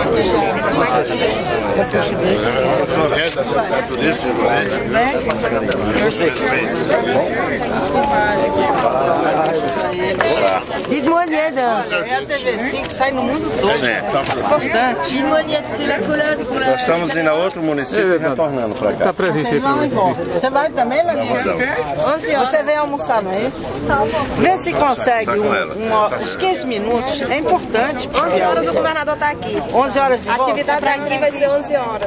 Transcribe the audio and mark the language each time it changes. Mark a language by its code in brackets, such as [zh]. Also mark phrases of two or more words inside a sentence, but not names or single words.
[pt] Da Secretaria de Turismo, [fr] Dites-moi, Nied. [pt] É a TV5 que sai no mundo todo. Importante. [fr] Dites-moi, Nied, c'est la colonne pour la... [pt] Nós estamos indo a outro município e retornando para cá. Está previsto aí para hoje. Você vai também, Leandro? Você vem almoçar, não é isso? Vê se consegue uns 15 minutos. É importante. 11 horas o governador está aqui. 11 horas de volta? A atividade aqui vai ser 11 horas.